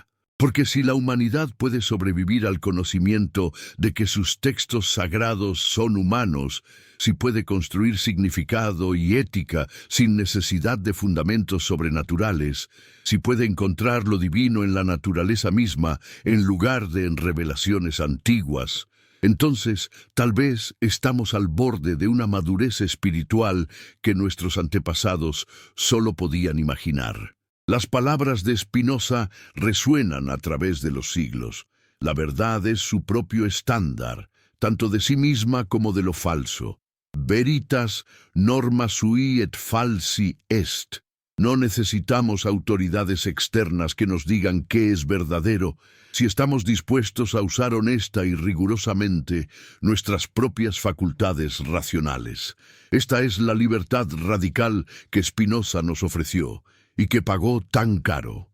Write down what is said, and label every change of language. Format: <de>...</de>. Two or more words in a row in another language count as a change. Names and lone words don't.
<es>Porque si la humanidad puede sobrevivir al conocimiento de que sus textos sagrados son humanos, si puede construir significado y ética sin necesidad de fundamentos sobrenaturales, si puede encontrar lo divino en la naturaleza misma en lugar de en revelaciones antiguas, entonces tal vez estamos al borde de una madurez espiritual que nuestros antepasados solo podían imaginar. Las palabras de Spinoza resuenan a través de los siglos. La verdad es su propio estándar, tanto de sí misma como de lo falso.</es> <la>Veritas norma sui et falsi est.</la> <es>No necesitamos autoridades externas que nos digan qué es verdadero, si estamos dispuestos a usar honesta y rigurosamente nuestras propias facultades racionales. Esta es la libertad radical que Spinoza nos ofreció y que pagó tan caro.</es>